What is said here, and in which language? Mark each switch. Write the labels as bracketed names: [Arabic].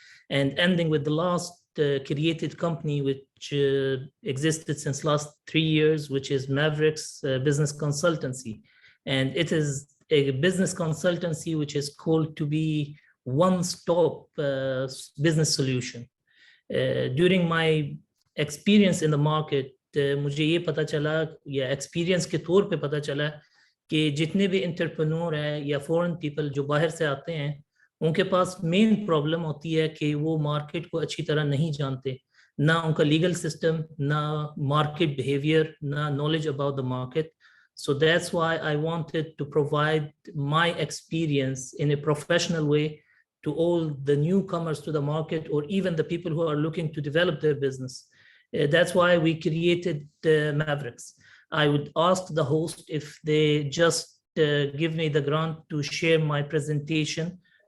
[English] And ending with the last created company which existed since last 3 years, which is Maverick's Business Consultancy. And it is a business consultancy which is called to be one-stop business solution. During my experience in the market, [Hindi] मुझे ये पता चला या experience के तौर पे पता चला कि जितने भी एंटरप्रेन्योर हैं या फॉरेन पीपल जो बाहर से आते हैं, उनके पास मेन प्रॉब्लम होती है कि वो मार्केट को अच्छी तरह नहीं जानते, ना उनका लीगल सिस्टम, ना मार्केट बिहेवियर, ना [English] Knowledge about the market. So that's why I wanted to provide my experience in a professional way to all the newcomers to the market, or even the people who are looking to develop their business. That's why we created Mavericks. I would ask the host if they just give me the grant to share my presentation.